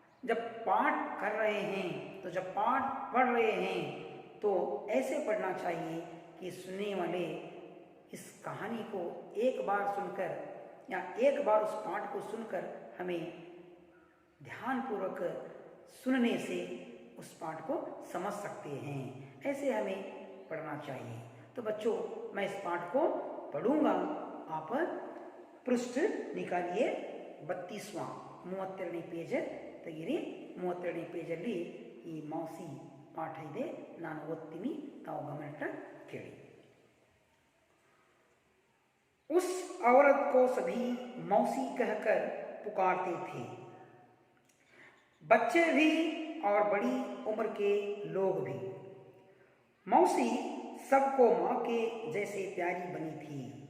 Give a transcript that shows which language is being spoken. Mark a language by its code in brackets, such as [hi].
[hi] जब पाठ कर रहे हैं तो जब पाठ पढ़ रहे हैं तो ऐसे पढ़ना चाहिए कि सुनने वाले इस कहानी को एक बार सुनकर या एक बार उस पाठ को सुनकर हमें ध्यानपूर्वक सुनने से उस पाठ को समझ सकते हैं. ऐसे हमें पढ़ना चाहिए. तो बच्चों, मैं इस पाठ को पढ़ूंगा. आप पृष्ठ निकालिए 32वां [kn] 32ನೇ ಪೇಜ್ ತೆಗೀರಿ. 32ನೇ ಪೇಜಲ್ಲಿ ಈ ಮೌಸಿ ಪಾಠ ಇದೆ, ನಾನು ಓದ್ತೀನಿ, ತಾವು ಗಮನಿಟ್ಟು ಕೇಳಿ. [hi] उस औरत को सभी मौसी कहकर पुकारते थे, बच्चे भी और बड़ी उम्र के लोग भी. मौसी सबको माँ के जैसे प्यारी बनी थी.